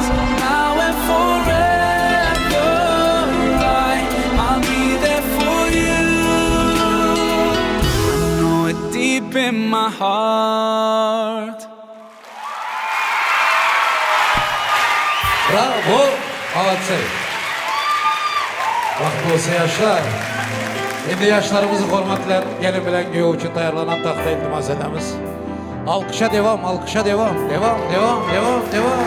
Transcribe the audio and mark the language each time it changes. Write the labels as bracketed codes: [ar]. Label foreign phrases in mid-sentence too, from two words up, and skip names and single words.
[en] Now and forever, I'll be there for you. I know it deep in my heart. Bravo, [ru] молодцы. [uz] Vaqt bo'lsa yoshlar. Endi yoshlarimizni hurmatlar, gelin bilan kuyov uchun tayyorlanan taxta iltimos etamiz. [az] Alqışa devam, alqışa devam. Devam, devam, devam, devam.